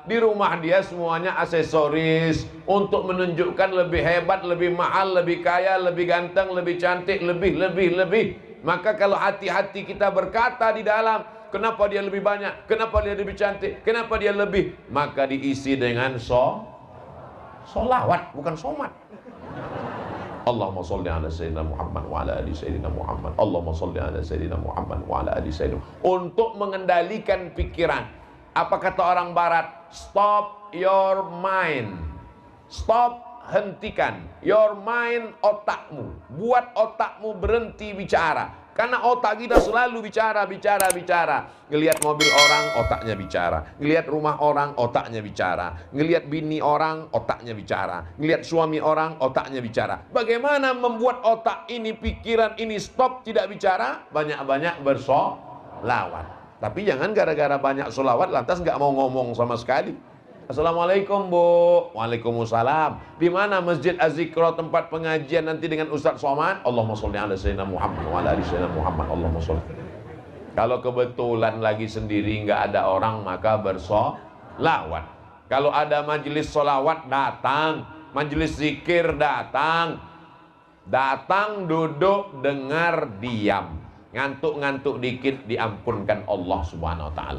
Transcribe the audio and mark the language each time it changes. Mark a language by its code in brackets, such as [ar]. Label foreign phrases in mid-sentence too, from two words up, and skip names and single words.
[id] Di rumah dia semuanya aksesoris untuk menunjukkan lebih hebat, lebih mahal, lebih kaya, lebih ganteng, lebih cantik, lebih. Maka kalau hati-hati kita berkata di dalam, kenapa dia lebih banyak, kenapa dia lebih cantik, kenapa dia lebih, maka diisi dengan solawat, bukan somat. [ar] اللهم صل على سيدنا محمد وعلى آل سيدنا محمد. اللهم صل على سيدنا محمد وعلى آل سيدنا. [id] Untuk mengendalikan pikiran. Apa kata orang barat? [en] Stop your mind. Stop, hentikan. Your mind, [id] otakmu. Buat otakmu berhenti bicara. Karena otak kita selalu bicara. Ngelihat mobil orang, otaknya bicara. Ngelihat rumah orang, otaknya bicara. Ngelihat bini orang, otaknya bicara. Ngelihat suami orang, otaknya bicara. Bagaimana membuat otak ini, pikiran ini stop tidak bicara? Banyak-banyak bersolawat. Tapi jangan gara-gara banyak solawat lantas nggak mau ngomong sama sekali. Assalamualaikum Bu. Waalaikumsalam. Di mana Masjid Az-Zikra tempat pengajian nanti dengan Ustaz Somad? [ar] اللهم صل على سيدنا محمد وعلى آل سيدنا محمد. اللهم صل. [id] Kalau kebetulan lagi sendiri nggak ada orang maka bersolawat. Kalau ada majelis solawat datang, majelis zikir datang. Datang, duduk, dengar, diam. Ngantuk-ngantuk dikit diampunkan Allah [ar] سبحانه وتعالى.